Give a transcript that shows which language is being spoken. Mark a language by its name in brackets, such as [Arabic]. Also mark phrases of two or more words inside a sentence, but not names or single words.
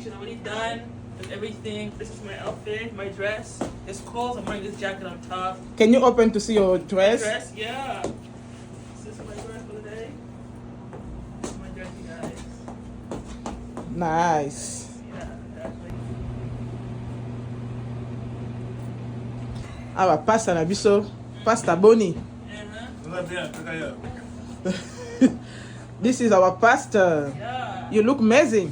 [English] She's already done with everything. This is my outfit, my dress. It's cold. I'm wearing this jacket on top. Can you open to see your dress? Dress, yeah. This is my dress for the day. This is my dress, you guys. Nice. Yeah, exactly. [Lingala] Awa pasta na biso, pasta boni. [English] This is our pastor. Yeah. You look amazing.